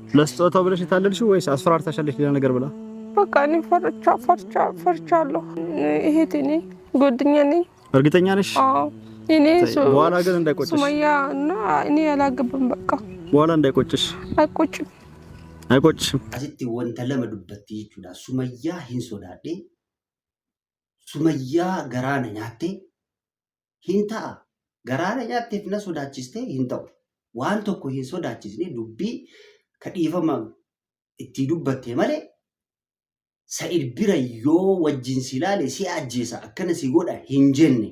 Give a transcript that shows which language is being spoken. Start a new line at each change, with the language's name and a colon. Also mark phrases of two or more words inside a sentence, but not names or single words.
Amharic: ለስጦታው ብለሽ የታለልሽው ወይስ አስፈራርታሻለሽ ሌላ ነገር ብላ? በቃ እኔ ፈርቻለሁ። እህቴ ነኝ፣ ጓደኛ ነኝ። እርግጠኛ ነሽ? አዎ እኔ በኋላ ግን እንዳይቆጭሽ። ሱመያ እና እኔ ያላገባም በቃ በኋላ እንዳይቆጭሽ። አይቆጭሽም።
Oromo: asitti wanta lama dubbatti jechuudha. Sumayyaa hin sodaadhe, Sumayyaa garaana nyaatte hin ta'a. Garaana nyaatteef na sodaachiste hin ta'u. Waan tokko hin sodaachisne dubbii kadhiifama itti dubbatte malee Sa'id bira yoo wajjin si ilaale si ajjeesa akkana si godha hin jenne.